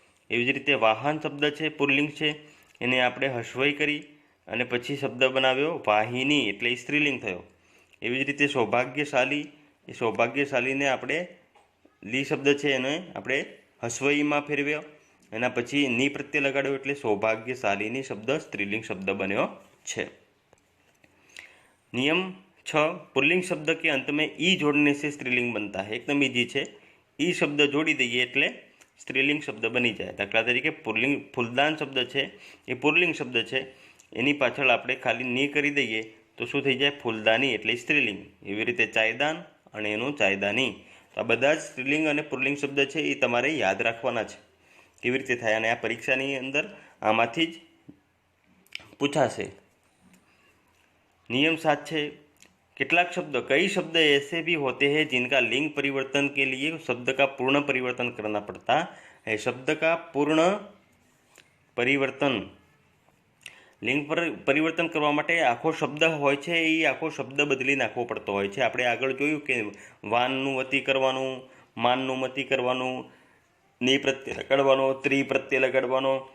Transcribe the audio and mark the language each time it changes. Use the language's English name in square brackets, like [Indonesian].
[Gujarati] એવી જ રીતે વાહન શબ્દ છે પુલ્લિંગ છે, એને આપણે હસ્વઈ કરી અને પછી શબ્દ બનાવ્યો વાહિની એટલે સ્ત્રીલિંગ થયો. એવી જ રીતે સૌભાગ્યશાલી, એ સૌભાગ્યશાલીને આપણે લી શબ્દ છે એને આપણે હસ્વઈમાં ફેરવ્યો, એના પછી ની પ્રત્યય લગાડ્યો એટલે સૌભાગ્યશાલીની શબ્દ સ્ત્રીલિંગ શબ્દ બન્યો છે. [Hindi] नियम 6 पुल्लिंग शब्द के अंत में ई जोड़ने से स्त्रीलिंग बनता है. एकदम ईजी છે. [Gujarati] ઈ શબ્દ જોડી દઈએ એટલે સ્ત્રીલિંગ શબ્દ બની જાય. દાખલા તરીકે ફૂલદાન શબ્દ છે એ પુલ્લિંગ શબ્દ છે, એની પાછળ આપણે ખાલી ની કરી દઈએ તો શું થઈ જાય? ફૂલદાની એટલે સ્ત્રીલિંગ. એવી રીતે ચાયદાન અને એનું ચાયદાની. તો આ બધા જ સ્ત્રીલિંગ અને પુલ્લિંગ શબ્દ છે એ તમારે યાદ રાખવાના છે કેવી રીતે થાય, અને આ પરીક્ષાની અંદર આમાંથી જ પૂછાશે. [Hindi] नियम 7 છે, [Gujarati] કેટલાક શબ્દ [Hindi] कई शब्द ऐसे भी होते हैं जिनका लिंग परिवर्तन के लिए शब्द का पूर्ण परिवर्तन करना पड़ता है. शब्द का पूर्ण परिवर्तन, [Gujarati] લિંગ પરિવર્તન કરવા માટે આખો શબ્દ હોય છે એ આખો શબ્દ બદલી નાખવો પડતો હોય છે. આપણે આગળ જોયું કે વાનનું વતી કરવાનું, માનનું મતી કરવાનું, ની પ્રત્યય લગાડવાનો, ત્રી પ્રત્યય લગાડવાનો.